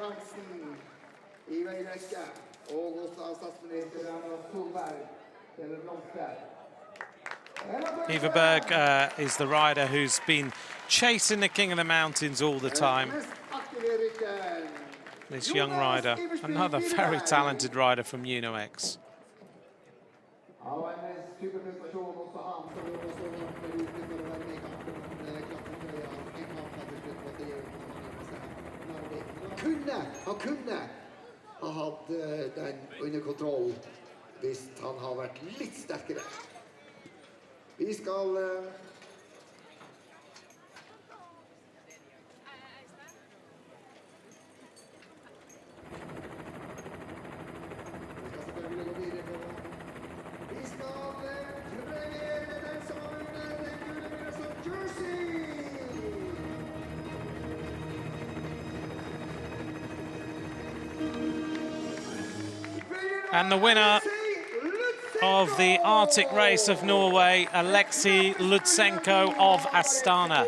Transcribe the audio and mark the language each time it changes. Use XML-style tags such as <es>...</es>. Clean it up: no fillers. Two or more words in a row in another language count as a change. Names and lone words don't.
<en>Iverberg is the rider who's been chasing the King of the Mountains all the time. This young rider, another very talented rider from UnoX.</en> <no>Han kunne ha hatt den under kontroll hvis han har vært litt sterkere. Vi skal selvfølgelig gå videre på. Vi skal premiere den som har vunnet den gule med som jersey.</no> <en>And the winner of the Arctic Race of Norway, Alexei Lutsenko of Astana.</en>